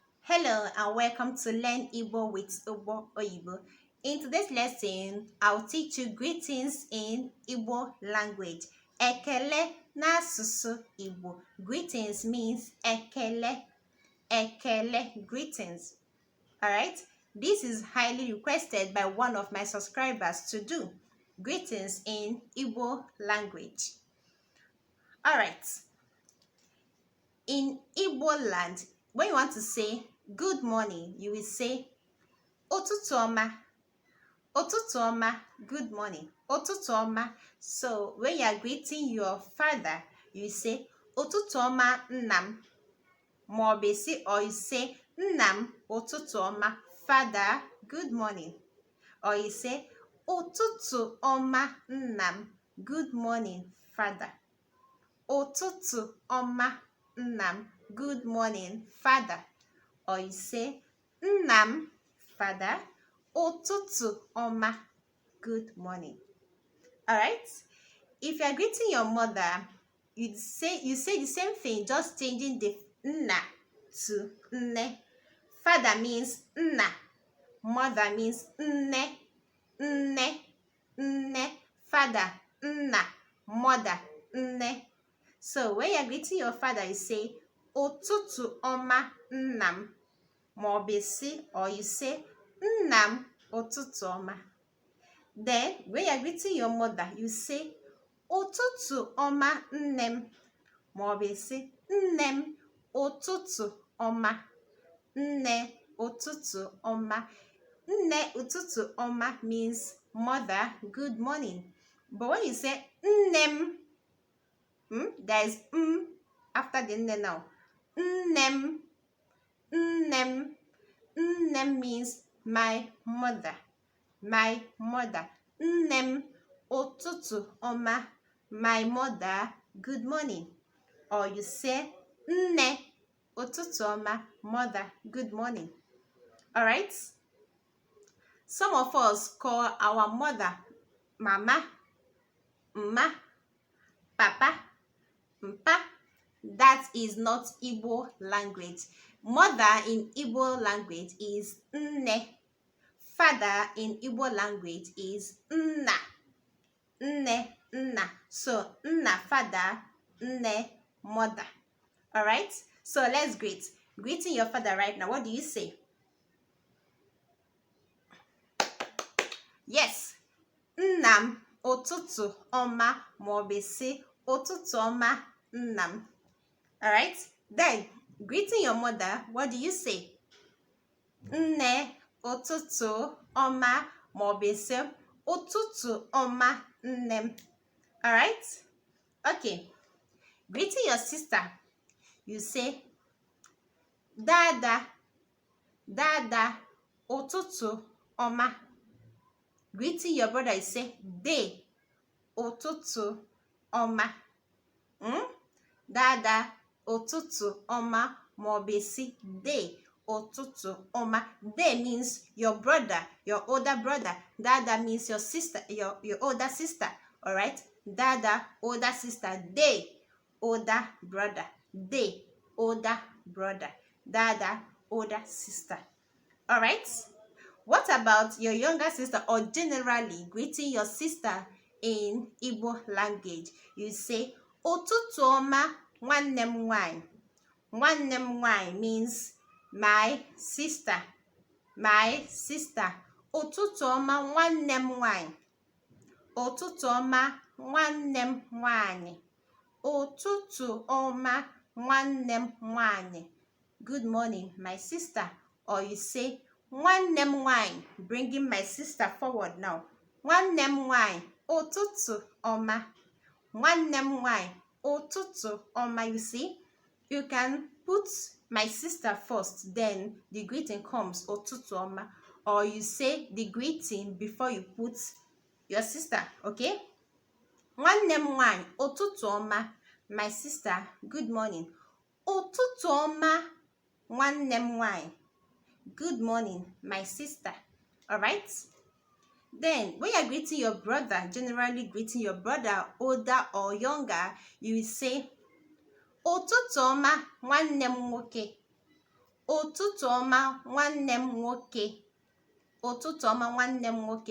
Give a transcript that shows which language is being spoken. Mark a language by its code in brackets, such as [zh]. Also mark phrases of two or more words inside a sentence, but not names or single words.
[en] Hello and welcome to Learn Igbo with Igbo Oyibo. In today's lesson, I'll teach you greetings in Igbo language. [ig] Ekele n'asụsụ Igbo. [en] Greetings means ekele, greetings. Alright? This is highly requested by one of my subscribers to do. Greetings in Igbo language. Alright. In Igbo land, when you want to say good morning, you will say [ig] ụtụtụ ọma. Ụtụtụ ọma, [en] good morning. [ig] Ụtụtụ ọma. [en] So when you are greeting your father, you say [ig] ụtụtụ ọma nna m. [en] Or you say [ig] nna m ụtụtụ ọma, [en] father, good morning. Or you say [ig] ụtụtụ ọma nna m, [en] good morning, father. [ig] Ụtụtụ ọma nna m, [en] good morning, father. Or you say [ig] nna m, [en] father, [ig] ụtụtụ ọma, [en] good morning. Alright? If you are greeting your mother, you say the same thing, just changing the nna to nne. Father means nna. Mother means nne. Father, nna. Mother, nne. So when you are greeting your father, you say [ig] ụtụtụ ọma nna m. [en] Or you say [ig] nna m ụtụtụ ọma. [en] Then when you are greeting your mother, you say [ig] ụtụtụ ọma nne m. Nne m ụtụtụ ọma. Nne ụtụtụ ọma. Nne ụtụtụ ọma [en] means mother, good morning. But when you say [ig] nne m, [en] there is after the nne now. [ig] Nne m [en] means my mother. My mother. [ig] Nne m ụtụtụ ọma, [en] my mother, good morning. Or you say [ig] nne ụtụtụ ọma, [en] mother, good morning. Alright? Some of us call our mother mama, mma, papa, mpa. That is not Igbo language. Mother in Igbo language is nne. Father in Igbo language is nna. Nna. So nna father, nne mother. Alright? So let's greet. Greeting your father right now. What do you say? Yes. [ig] Nnam ụtụtụ ọma, maọbụ say ụtụtụ ọma nnam. [en] Alright? Then, greeting your mother, what do you say? [ig] Nne ụtụtụ ọma, maọbụ say ụtụtụ ọma nnem. [en] Alright? Okay. Greeting your sister, you say [ig] dada ụtụtụ ọma. [en] Greeting your brother, you say [ig] de ụtụtụ ọma. Dada ụtụtụ ọma, maọbụ si de ụtụtụ ọma. [en] De means your brother, your older brother. Dada means your sister, your older sister. Alright? Dada, older sister. De, older brother. De, older brother. Dada, older sister. Alright? What about your younger sister, or generally greeting your sister in Igbo language? You say [ig] ụtụtụ ọma nwanne m nwanyị. Nwanne m nwanyị [en] means my sister. My sister. [ig] Ụtụtụ ọma nwanne m nwanyị. Ụtụtụ ọma nwanne m nwanyị. Ụtụtụ ọma nwanne m nwanyị. [en] Good morning, my sister. Or you say [ig] nwanne m nwanyị, [en] bringing my sister forward now. [ig] Nwanne m nwanyị, ụtụtụ ọma. Nwanne m nwanyị, ụtụtụ ọma. [en] You see, you can put my sister first, then the greeting comes [ig] ụtụtụ ọma. [en] Or you say the greeting before you put your sister, okay? [ig] Nwanne m nwanyị, ụtụtụ ọma. [en] My sister, good morning. [ig] Ụtụtụ ọma nwanne m nwanyị. [en] Good morning, my sister. Alright? Then, when you're greeting your brother, generally greeting your brother, older or younger, you will say [ig] ụtụtụ ọma nwanne m nwoke. ụtụtụ ọma nwanne m nwoke. ụtụtụ ọma nwanne m nwoke.